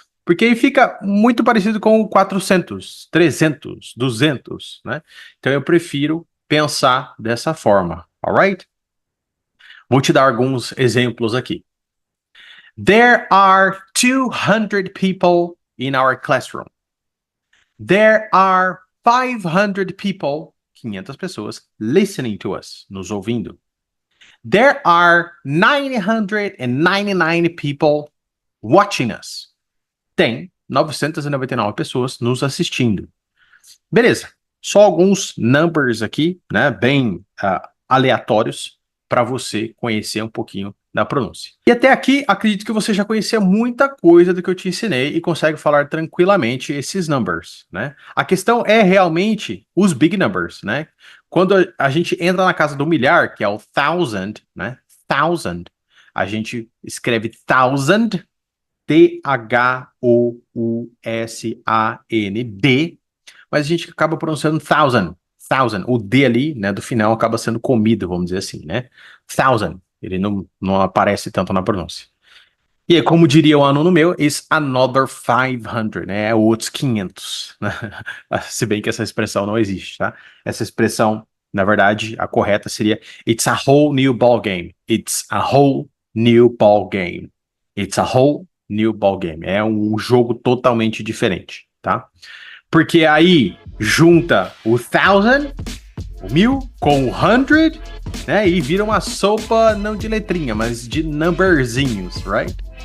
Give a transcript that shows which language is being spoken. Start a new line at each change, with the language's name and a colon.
Portuguese: Porque aí fica muito parecido com o 400, 300, 200, né? Então eu prefiro pensar dessa forma, alright? Vou te dar alguns exemplos aqui.
English: There are 200 people in our classroom. There are 500 people,
Portuguese: 500 pessoas,
English: listening to us,
Portuguese: nos ouvindo.
English: There are 999 people watching us.
Portuguese: Tem 999 pessoas nos assistindo. Beleza. Só alguns numbers aqui, né, bem aleatórios para você conhecer um pouquinho da pronúncia. E até aqui, acredito que você já conhecia muita coisa do que eu te ensinei e consegue falar tranquilamente esses numbers, né? A questão é realmente os big numbers, né? Quando a gente entra na casa do milhar, que é o thousand, né? Thousand, a gente escreve thousand, T-H-O-U-S-A-N-D, mas a gente acaba pronunciando thousand. O D ali, né, do final acaba sendo comido, vamos dizer assim, né? Thousand. Ele não aparece tanto na pronúncia. E aí, como diria um aluno meu,
English: is another 500,
Portuguese: né? É outros 500, né? Se bem que essa expressão não existe, tá? Essa expressão, na verdade, a correta seria
English: it's a whole new ball game. It's a whole new ball game. It's a whole new ball game.
Portuguese: É um jogo totalmente diferente, tá? Porque aí junta o thousand, o 1000, com o 100, né? E vira uma sopa não de letrinha, mas de numberzinhos, right?